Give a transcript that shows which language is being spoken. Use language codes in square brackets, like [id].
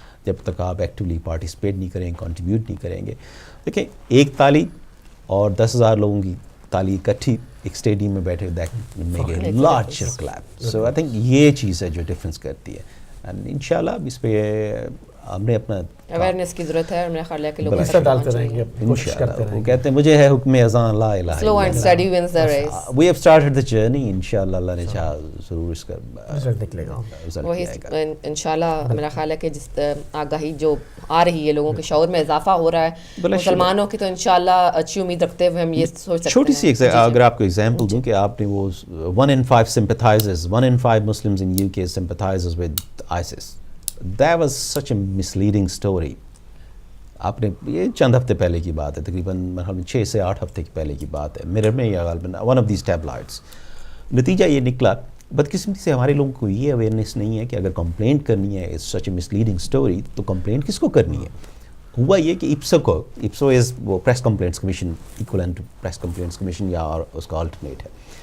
[ur] جب تک آپ ایکٹیولی پارٹیسپیٹ نہیں کریں, کنٹریبیوٹ نہیں کریں گے. دیکھیں ایک تالی اور 10,000 لوگوں کی تالی اکٹھی ایک اسٹیڈیم میں بیٹھے, [en] That make a large clap. So I think [ur] یہ چیز ہے جو ڈفرینس کرتی ہے. اینڈ انشاءاللہ اس پہ ہم نے اپنا اویئرنیس کی ضرورت ہے, اور میرا خیال ہے کہ لوگ حصہ ڈالتے رہیں گے, کوشش کرتے رہیں گے. وہ کہتے ہیں مجھے ہے حکم اذان لا الہ [en] slow and steady wins the race. We have started the journey. [ur] انشاءاللہ اللہ نے چاہا ضرور اس کا رزلٹ نکلے گا. وہی انشاءاللہ میرا خیال ہے کہ جس آگاہی جو آ رہی ہے, لوگوں کے شعور میں اضافہ ہو رہا ہے مسلمانوں کی, تو انشاءاللہ اچھی امید رکھتے ہوئے ہم یہ سوچ سکتے ہیں. چھوٹی سی اگر آپ کو ایگزامپل دوں کہ آپ نے وہ [en] 1 in 5 sympathizers, 1 in 5 Muslims in UK sympathizes with ISIS. That was such a misleading story. [ur] آپ نے یہ چند ہفتے پہلے کی بات ہے, تقریباً 6 سے 8 ہفتے کی پہلے کی بات ہے, میرر میں یا غالباً [en] One of these tube lights. [ur] نتیجہ یہ نکلا, بدقسمتی سے ہمارے لوگوں کو یہ اویئرنیس نہیں ہے کہ اگر کمپلینٹ کرنی ہے [en] is such a misleading story, [ur] تو کمپلینٹ کس کو کرنی ہے. ہوا یہ کہ IPSO از وہ press complaints commission, [en] equivalent to press complaints commission [ur] یا اس کا آلٹرنیٹ ہے.